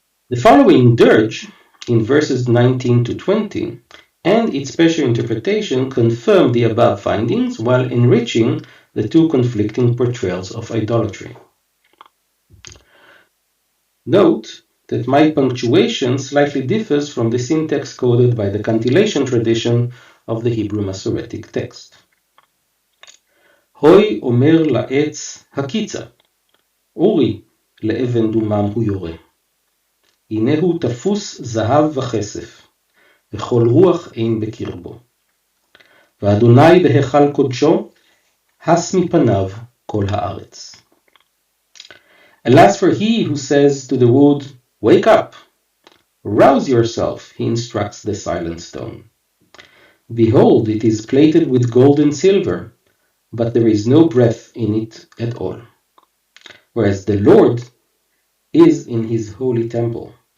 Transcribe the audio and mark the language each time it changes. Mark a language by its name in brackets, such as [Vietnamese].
[English] The following dirge, in verses 19 to 20, and its special interpretation confirm the above findings while enriching the two conflicting portrayals of idolatry. Note that my punctuation slightly differs from the syntax coded by the cantillation tradition of the Hebrew Masoretic text. [Hebrew] Hoi omer לעץ הקיצה, אורי לאבן דומם הוא יורה. הנה הוא תפוס זהב וכסף, וכל רוח אין בקרבו. ואדוני בהיכל קודשו, הס מפניו כל הארץ. [English] Alas for he who says to the wood, Wake up! Rouse yourself, he instructs the silent stone. Behold, it is plated with gold and silver, but there is no breath in it at all. Whereas the Lord is in his holy temple.